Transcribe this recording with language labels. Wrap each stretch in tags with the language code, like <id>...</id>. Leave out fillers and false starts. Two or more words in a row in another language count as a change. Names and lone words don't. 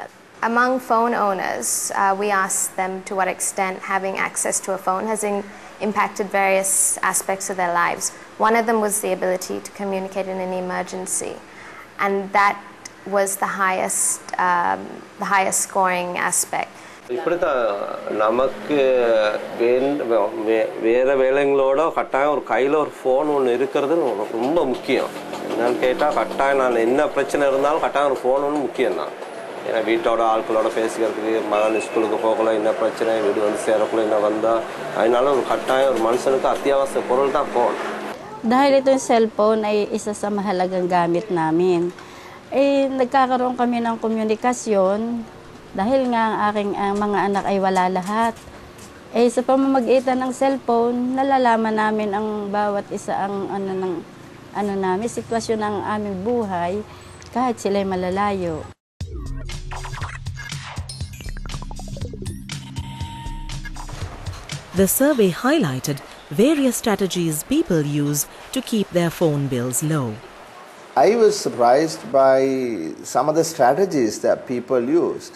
<en>Among phone owners, we asked them to what extent having access to a phone has impacted various aspects of their lives. One of them was the ability to communicate in an emergency. And that was the highest scoring aspect.</en> <ta>இப்படித்த நமக்கு வேறு வேலைங்களோட கட்டாயம் ஒரு கையில் ஒரு ஃபோன் ஒன்று இருக்கிறது ரொம்ப முக்கியம். என்னன்னு கேட்டால் கட்டாயம் நான் என்ன பிரச்சனை இருந்தாலும் கட்டாயம் ஒரு ஃபோன் ஒன்று முக்கியம்தான். ஏன்னா வீட்டோட ஆட்களோட பேசிக்கிறதுக்கு மகன் ஸ்கூலுக்கு போகல என்ன பிரச்சனை வீடு வந்து சேரக்குள்ள என்ன வந்தால் அதனால ஒரு கட்டாயம் ஒரு மனுஷனுக்கு அத்தியாவசிய பொருள் தான் ஃபோன்.</ta> <tl>Dahil ito yung cellphone ay isa sa mahalagang gamit namin. Nagkakaroon kami ng komunikasyon dahil nga ang aking mga anak ay wala lahat. Sa pamamagitan ng cellphone, nalalaman namin ang bawat isa ang namin, sitwasyon ng aming buhay kahit sila'y malalayo.</tl> <en>The survey highlighted various strategies people use to keep their phone bills low. I was surprised by some of the strategies that people used.</en>